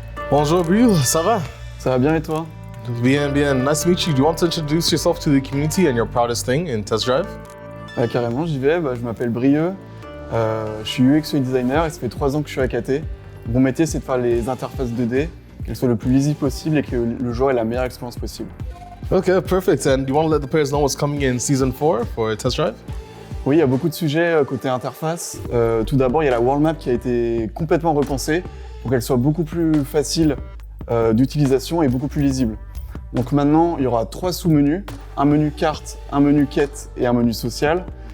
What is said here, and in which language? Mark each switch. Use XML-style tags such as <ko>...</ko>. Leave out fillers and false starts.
<fr>Bonjour, Brieux, ça va? Ça va bien et toi? Bien, bien.</fr> <en>Nice to meet you. Do you want to introduce yourself to the community and your proudest thing in Test Drive?</en> <fr>Carrément, j'y vais. Je m'appelle Brieux. Je suis UX UI designer et ça fait 3 ans que je suis à KT. Mon métier, c'est de faire les interfaces 2D, qu'elles soient le plus lisibles possible et que le joueur ait la meilleure expérience possible.</fr> <en>Okay, perfect. And do you want to let the players know what's coming in season 4 for Test Drive?</en> <fr>Oui, il y a beaucoup de sujets côté interface. Tout d'abord, il y a la world map qui a été complètement repensée pour qu'elle soit beaucoup plus facile d'utilisation et beaucoup plus lisible. Donc maintenant, il y aura 3 sous-menus, un menu carte, un menu quête et un menu social.</fr>